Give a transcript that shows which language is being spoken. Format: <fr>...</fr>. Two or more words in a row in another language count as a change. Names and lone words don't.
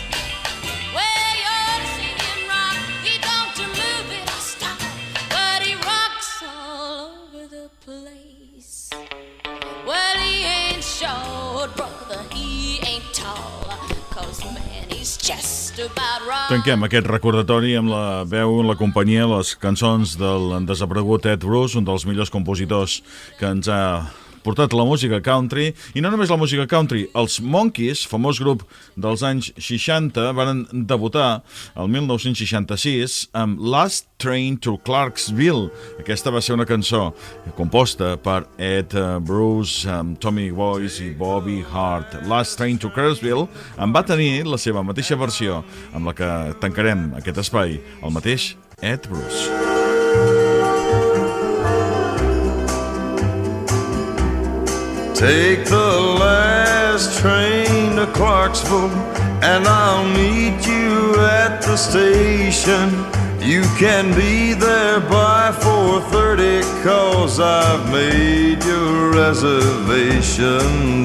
<en>Well, you ought to see him rock. He don't move it or stop, but he rocks all over the place. Well, he ain't short, brother, he ain't tall, 'cause man, he's just about right.</en> <ca>Tanquem aquest recordatori amb la veu, la companyia, les cançons del desaparegut thru, un dels millors compositors que ens ha portat la música country, i no només la música country. Els Monkees, famós grup dels anys 60, van debutar el 1966 amb Last Train to Clarksville. Aquesta va ser una cançó composta per Ed Bruce, Tommy Boyce i Bobby Hart. Last Train to Clarksville en va tenir la seva mateixa versió, amb la que tancarem aquest espai, el mateix Ed Bruce.</ca> <en>Take the last train to Clarksville, and I'll meet you at the station. You can be there by 4:30, 'cause I've made your reservation.</en>